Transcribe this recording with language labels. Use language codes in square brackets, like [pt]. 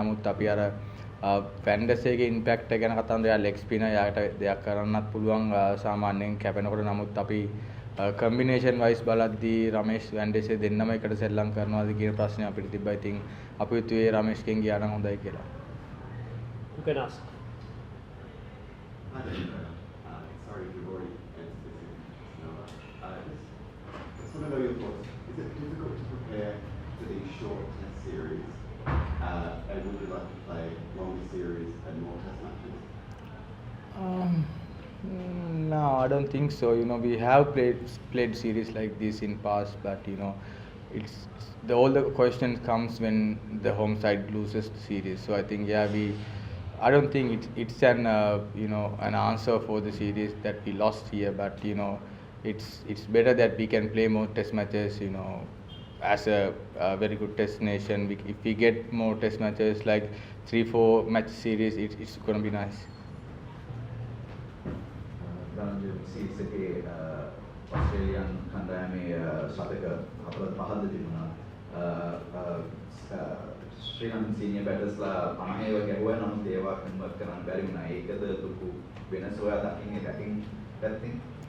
[si] නමුත් අපි අර ෆැන්ටසි එකේ ඉම්පැක්ට් එක ගැන කතා කරනවා. එයා ලෙග් ස්පිනර් යාට දෙයක් කරන්නත් පුළුවන් සාමාන්‍යයෙන් කැපෙනකොට. නමුත් අපි කම්බිනේෂන් වයිස් බලද්දී රමේෂ් වැන්ඩේසේ දෙන්නම එකට සෙල්ලම් කරනවාද කියන ප්‍රශ්නේ අපිට තිබ්බා. ඉතින් අපි හිතුවේ රමේෂ්ගෙන් ගියා නම් හොඳයි කියලා. [en] You can ask. Sorry if you've already answered this. No, just want to know your thoughts. Is it difficult to prepare for these short test series, and would you like to play longer series and more test matches? No, I don't think so. We have played series like this in past, but it's all the questions comes when the home side loses the series. So I think I don't think it's an an answer for the series that we lost here, but it's better that we can play more test matches. As a very good test nation, if we get more test matches like 3-4 match series, it's going to be nice. [si] Dhananjaya series එකේ Australian කණ්ඩායමේ ශතක 45ද තිබුණා. ශ්‍රී Lankan senior බැටර්ස්ලා 50 වගේ ගැහුවා. නමුත් ඒවා convert කරන්න බැරි වුණා. ඒකද ලොකු වෙනස ඔයා දකින්නේ බැටිං පැත්තෙන්?